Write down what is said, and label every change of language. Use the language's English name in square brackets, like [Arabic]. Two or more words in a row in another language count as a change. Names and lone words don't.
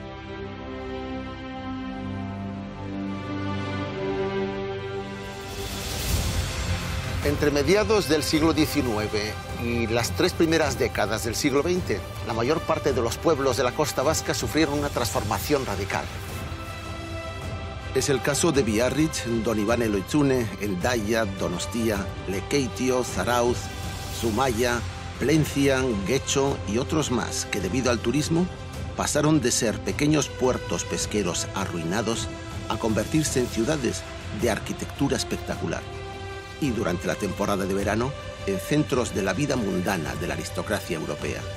[Spanish] Entre mediados del siglo XIX y las 3 primeras décadas del siglo XX, la mayor parte de los pueblos de la costa vasca sufrieron una transformación radical. Es el caso de Biarritz, Donibane Loitzune, Hendaya, Donostia, Lekeitio, Zarautz, Zumaia, Plencia, Getxo y otros más que debido al turismo pasaron de ser pequeños puertos pesqueros arruinados a convertirse en ciudades de arquitectura espectacular. Y durante la temporada de verano, en centros de la vida mundana de la aristocracia europea.